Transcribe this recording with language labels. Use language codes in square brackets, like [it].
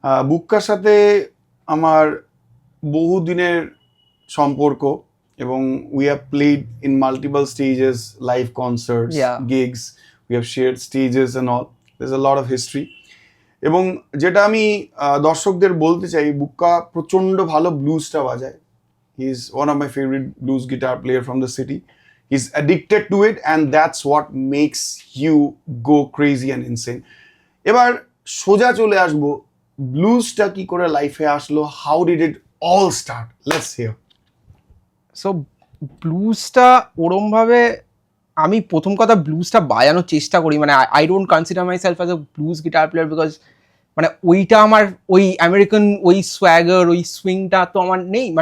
[bn] বুক্কার সাথে আমার বহুদিনের সম্পর্ক, এবং [en] We have played in multiple stages, live concerts, gigs, we have shared stages and all. There is a lot of history. [bn] এবং যেটা আমি দর্শকদের বলতে চাই, বুক্কা প্রচণ্ড ভালো ব্লুজটা বাজায়। [en] He's one of my favorite blues guitar player from the city. He's addicted to it, and that's what makes you go crazy and insane. [bn] এবার সোজা চলে আসবো, ব্লুজটা কি করে লাইফে আসলো? [en] How did it all start? Let's hear. [bn] So ব্লুজটা ওরমভাবে আমি প্রথম কথা ব্লুজটা বাজানোর চেষ্টা করি। [en] I don't consider myself as a blues guitar player because [bn] ওইটা আমার ওই আমেরিকান ওই সোয়াগার ওই সুইংটা তো আমার নেই।